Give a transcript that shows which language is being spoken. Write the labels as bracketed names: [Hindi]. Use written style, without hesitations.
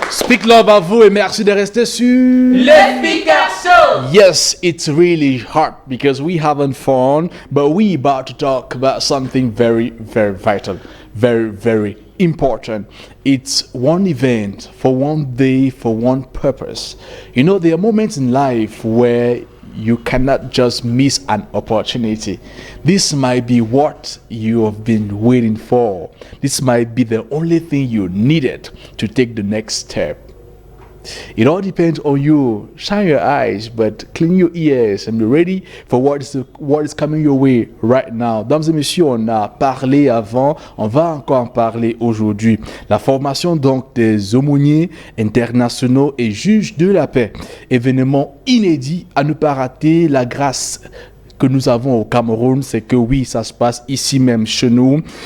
[English] Big love [French] à vous et merci de rester sur Le Speaker Show. [English] Yes, it's really hard because we having fun, but we about to talk about something very, very vital, very, very important. It's one event for one day for one purpose. You know, there are moments in life where you cannot just miss an opportunity. This might be what you have been waiting for. This might be the only thing you needed to take the next step. It all depends on you. Shine your eyes, but clean your ears and be ready for what is coming your way right now. [French] Dames et messieurs, on a parlé avant, on va encore en parler aujourd'hui. La formation donc des aumôniers internationaux et juges de la paix. Événement inédit à ne pas rater. La grâce que nous avons au Cameroun, c'est que oui, ça se passe ici même chez nous.